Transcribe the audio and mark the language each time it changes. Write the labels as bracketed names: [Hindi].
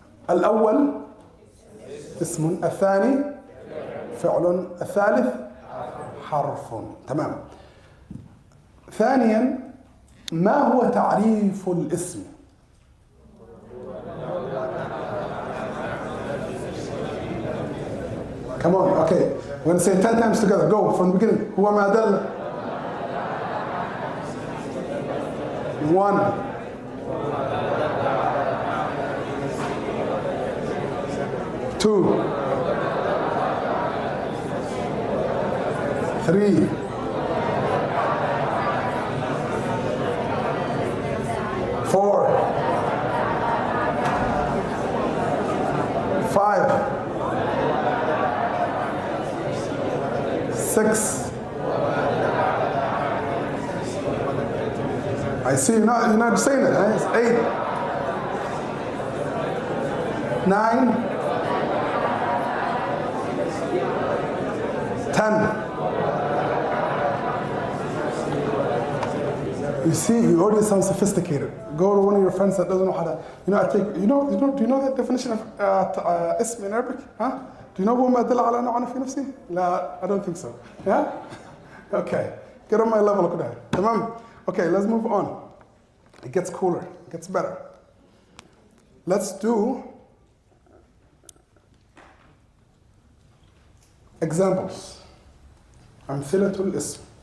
[Arabic] الأول اسم، الثاني فعل، الثالث حرف. تمام. ثانيا، ما هو تعريف الاسم؟ [English] Come on, okay. We're going to say it 10 times together. Go from the beginning. [Arabic] هو ما دل. [English] 1. 2. 3. 4. 5. 6. I see you're not saying it. It's 8. 9. 10. You see, you already sound sophisticated. Go to one of your friends that doesn't know how to. Do you know that definition of ism in Arabic? Huh? Do you know [Arabic] هو ما دل على نوع في نفسه؟ لا, [English] I don't think so. Yeah? Okay. Get on my level كده. تمام. Okay, let's move on. It gets cooler. It gets better. Let's do examples. [Arabic] أمثلة الاسم.